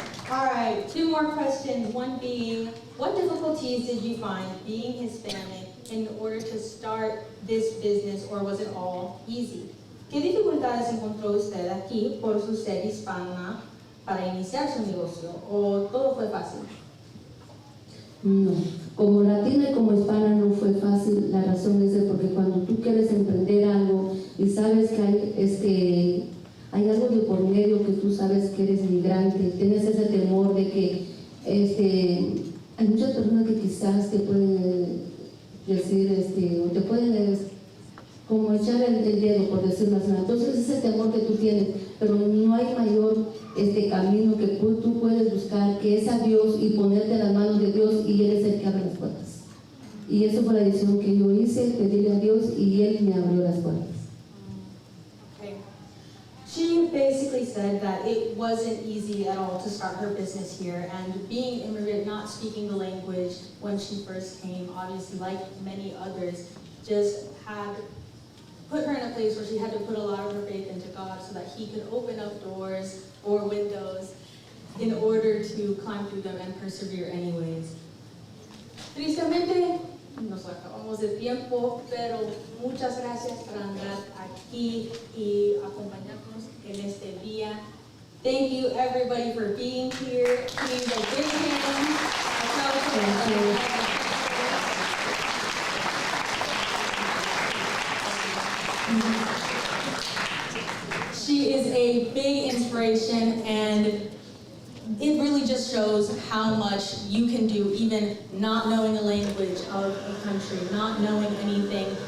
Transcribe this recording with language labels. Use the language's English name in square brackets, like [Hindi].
[English] All right, 2 more questions. One being, what difficulties did you find being Hispanic in order to start this business, or was it all easy? [Spanish] ¿Qué dificultades encontró usted aquí por su ser hispana para iniciar su negocio, o todo fue fácil? No, como latina y como hispana no fue fácil. La razón es porque cuando tú quieres emprender algo y sabes que hay algo de por medio, que tú sabes que eres migrante, tienes ese temor de que hay muchas personas que quizás te pueden decir, o te pueden como echar el dedo, por decirlo así. Entonces ese temor que tú tienes, pero no hay mayor camino que tú puedes buscar, que es a Dios, y ponerte en las manos de Dios, y Él es el que abre las puertas. Y eso fue la decisión que yo hice, pedirle a Dios, y Él me abrió las puertas. [English] Okay. She basically said that it wasn't easy at all to start her business here, and being immigrant, not speaking the language when she first came, obviously like many others, just had put her in a place where she had to put a lot of her faith into God so that He could open up doors or windows in order to climb through them and persevere anyways. [Spanish] Tristemente, nos acabamos de tiempo, pero muchas gracias por andar aquí y acompañarnos en este día. [English] Thank you everybody for being here. Please a big hand. Thank you. She is a big inspiration, and it really just shows how much you can do even not knowing the language of a country, not knowing anything.